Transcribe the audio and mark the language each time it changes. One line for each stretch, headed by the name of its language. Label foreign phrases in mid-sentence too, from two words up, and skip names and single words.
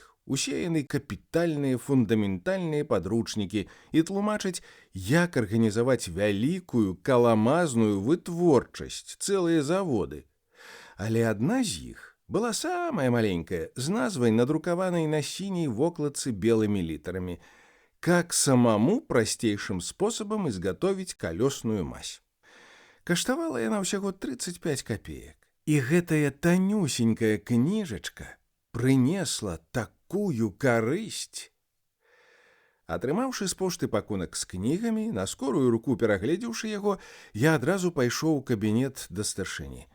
Belarusian: Усе яны капітальныя фундаментальныя падручнікі і тлумачаць, як арганізаваць вялікую каламазную вытворчасць, цэлыя заводы. Але адна з іх была самая маленькая, з назвай, надрукаванай на сіняй вокладцы белымі літарамі,
Russian: «Как самому простейшим способом изготовить колесную мазь».
Belarusian: Каштавала яна ўсяго 35 копеек. І гэтая танюсенькая кніжачка прынесла такую карысць. Атрымаўшы з пошты пакунак з кнігамі, на скорую руку перагледзеўшы яго, я адразу пайшоў у кабінет да старшыні.